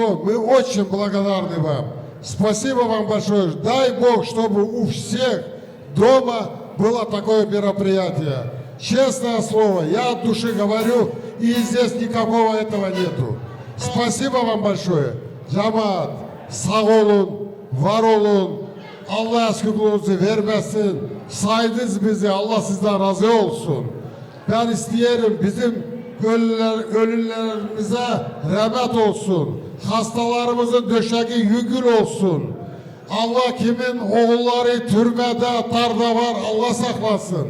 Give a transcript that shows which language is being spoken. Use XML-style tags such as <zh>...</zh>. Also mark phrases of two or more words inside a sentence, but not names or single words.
<ru>Мы очень благодарны вам. Спасибо вам большое. Дай Бог, чтобы у всех дома было такое мероприятие. Честное слово, я от души говорю, и здесь никакого этого нету. Спасибо вам большое.</ru> <tr>Cemaat, sağ olun, var olun. Allah aşkınızı vermesin. Saydınız bizi, Allah sizden razı olsun. Ben isteyelim bizim ölülerimize rahmet olsun. Hastalarımızın döşeği yüngül olsun. Allah kimin oğulları türbede, tarda var, Allah saklasın.</tr>